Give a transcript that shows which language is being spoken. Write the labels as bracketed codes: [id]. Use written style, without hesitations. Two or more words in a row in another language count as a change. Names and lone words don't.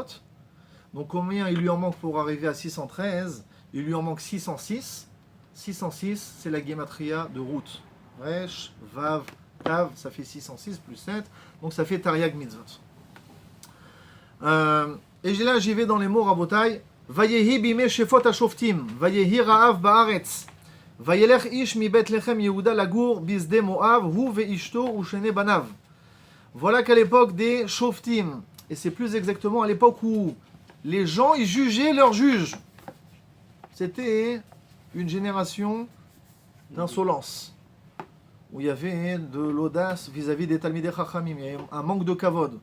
[fr] Donc combien il lui en manque pour arriver à 613? Il lui en manque 606. 606, c'est la Gematria de Ruth. [he] ריש, וו, תו, [fr] ça fait 606 plus 7. Donc ça fait [he] תרי"ג מצוות. [fr] Et là, j'y vais dans les mots Rabotai. [he] ויהי בימי שפוט השופטים ויהי רעב בארץ. וילך איש מבית לחם יהודה לגור בשדי מואב הוא ואשתו ושני בניו. [fr] Voilà qu'à l'époque des Shoftim, et c'est plus exactement à l'époque où les gens ils jugeaient leurs juges. C'était une génération d'insolence, où il y avait de l'audace vis-à-vis des [he] תלמידי חכמים, [fr] il y avait un manque de kavod.